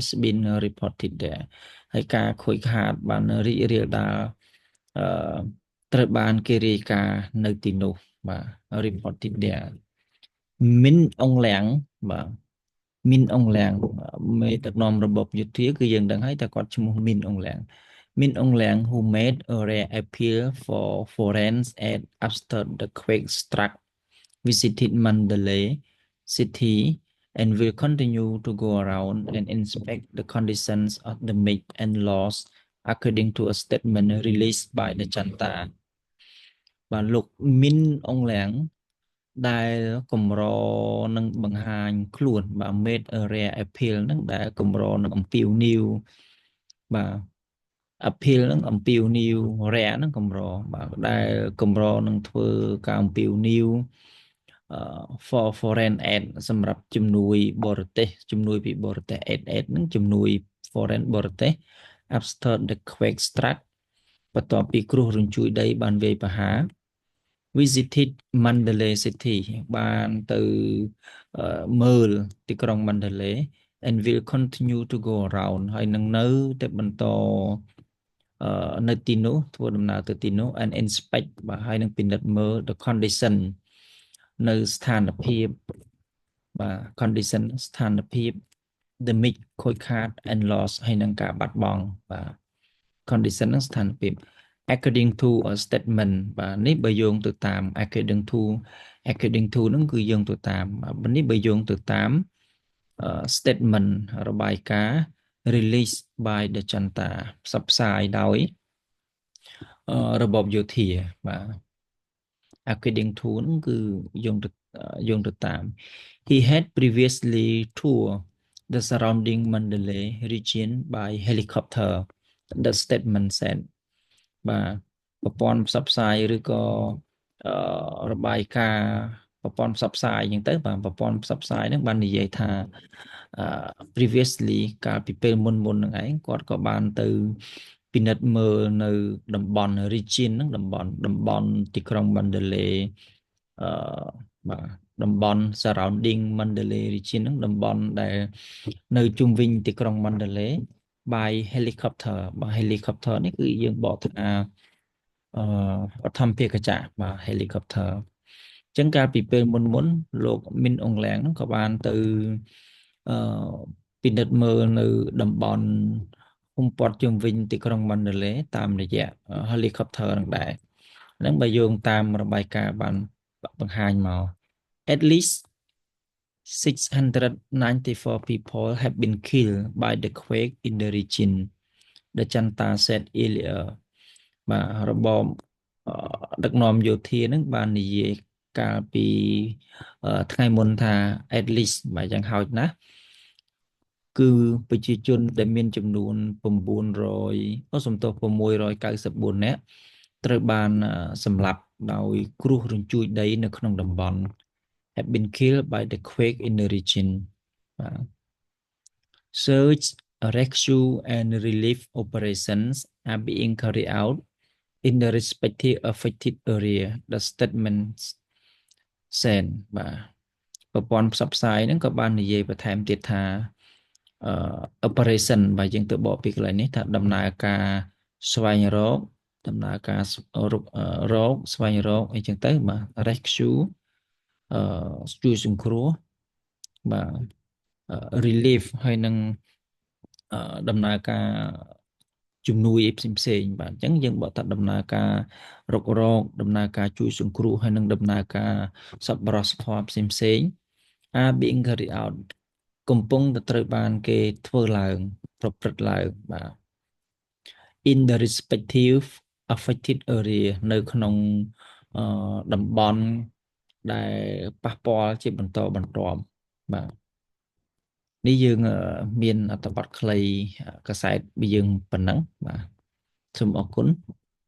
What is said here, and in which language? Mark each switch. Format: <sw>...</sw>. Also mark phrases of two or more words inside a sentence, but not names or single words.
<en>been reported there</en> <km>ហើយការខូចខាតបានរីករាលដាលត្រូវបានគេរាយការណ៍នៅទីនោះ</km> <en>បាទ reported there</en> <km>មីនអងលៀងបាទមីនអងលៀងមេដឹកនាំរបបយោធាគឺយើងដឹងហើយតែគាត់ឈ្មោះមីនអងលៀង</km> <en>Min Aung Hlaing, who made a rare appeal for foreign aid after the quake struck, visited Mandalay city and will continue to go around and inspect the conditions of the damage and loss, according to a statement released by the Junta.</en> <km>បាទលោក Min Aung Hlaing ដែលកម្រនឹងបង្ហាញខ្លួនបាទ</km> <en>made a rare appeal</en> <km>នឹងដែលកម្រនឹងអំពាវនាវបាទ appeal នឹងអំពាវនាវ rare នឹងកម្របាទដែលកម្រនឹងធ្វើការអំពាវនាវ</km> <en>for foreign aid</en> <km>សម្រាប់ជំនួយបរទេសជំនួយពីបរទេស aid នឹងជំនួយ foreign បរ ទេស</km> <en>after the quake struck</en> <km>បន្ទាប់ពីគ្រោះរញ្ជួយដីបានវាយប្រហារ</km> <en>visited Mandalay</en> <km>City បានទៅមើលទីក្រុង Mandalay</km> <en>and will continue to go around</en> <km>ហើយនឹងនៅតែបន្តនៅទីនោះធ្វើដំណើរទៅទីនោះ</km> <en>and inspect</en> <km>បាទហើយនឹងពិនិត្យមើល</km> <en>the condition</en> <km>នៅស្ថានភាពបាទ condition ស្ថានភាព damage ខូចខាត</km> <en>and loss</en> <km>ហើយនឹងការបាត់បង់បាទ condition នឹងស្ថានភាព</km> <en>according to a statement</en> <km>បាទនេះបើយោងទៅតាម</km> <en>according to</en> <km>ហ្នឹងគឺយោងទៅតាមបាទនេះបើយោងទៅតាម statement របាយការណ៍</km> <en>release by the Janta</en> <km>ផ្សព្វផ្សាយដោយរបបយោធាបាទ</km> <en>according to</en> <km>ហ្នឹងគឺយោងទៅតាម</km> <en>he had previously toured the surrounding Mandalay region by helicopter the statement said</en> <km>បាទប្រព័ន្ធផ្សព្វផ្សាយឬក៏របាយការណ៍ប្រព័ន្ធផ្សព្វផ្សាយអញ្ចឹងទៅបាទប្រព័ន្ធផ្សព្វផ្សាយហ្នឹងបាននិយាយ ថាpreviously កាលពីពេលមុនហ្នឹងឯងគាត់ក៏បានទៅពិនិត្យមើលនៅតំបន់ region ហ្នឹងតំបន់ទីក្រុង Mandalay អឺបាទតំបន់</km> <en>surrounding Mandalay region</en> <km>ហ្នឹងតំបន់ដែលនៅជុំវិញទីក្រុង Mandalay</km> <en>by helicopter</en> <km>បាទ helicopter នេះគឺយើងបកថាបឋមភាគចក្របាទ helicopter អញ្ចឹងកាលពីពេលមុនលោកមីនអងឡាំងហ្នឹងក៏បានទៅអឺពិនិត្យមើលនៅតំបន់ភូមិព័ទ្ធជុំវិញទីក្រុង Mandalay តាមរយៈ helicopter ហ្នឹងដែរហ្នឹងបើយោងតាមរបាយការណ៍បានបង្ហាញមក</km> <en>at least 694 people have been killed by the quake in the region the Janta said earlier</en> <km>បាទរបបដឹកនាំយោធានឹងបាននិយាយកាលពីថ្ងៃមុនថា</km> <en>at least</en> <km>បាទយ៉ាងហោចណាស់គឺប្រជាជនដែលមានចំនួន694នាក់ត្រូវបាន សម្លាប់ដោយគ្រោះរញ្ជួយដីនៅក្នុងតំបន់</km> <en>have been killed by the quake in the region បាទ search rescue and relief operations are being carried out in the respective affected area the statement said បាទប្រ</en> <km>ព័ន្ធផ្សព្វផ្សាយហ្នឹងក៏បាននិយាយបន្ថែមទៀតថាoperation បើយើងទៅបកពីកន្លែងនេះថាដំណើរការស្វែងរកដំណើរការរ កស្វែងរកអីចឹងទៅបាទ rescue ជួយសង្គ្រោះបាទ relief ហើយនឹងដំណើរការជំនួយអីផ្សេង បាទអញ្ចឹងយើងបកថាដំណើរការរករកដំណើរការជួយសង្គ្រោះ ហើយនឹងដំណើរការសប្បុរសធម៌ផ្សេង</km> <en>are being carried out</en> <km>កំពុងតែត្រូវបានគេធ្វើឡើងប្រព្រឹត្តឡើងបាទ</km> <en>in the respective affected area</en> <km>នៅក្នុងតំបន់ដែលប៉ះពាល់ជាបន្តបន្ទាប់បាទនេះយើងមានអត្ថបទខ្លីកាសែតពីយើងប៉ុណ្ណឹងបាទសូមអរគុណ</km>